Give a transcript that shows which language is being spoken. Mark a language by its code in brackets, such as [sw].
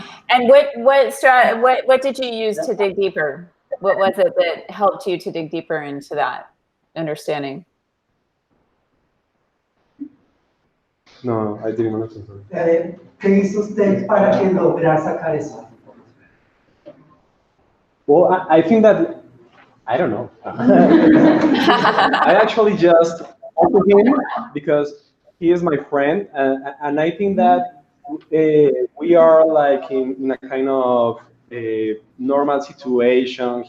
[en] And what did you use to dig deeper? What was it that helped you to dig deeper into that understanding? No, I didn't understand. [es] ¿Qué hizo usted para que lograr sacar eso? [en] Well, I think that, I don't know. I actually just talk to him because he is my friend, and I think that we are like in a kind of normal situation.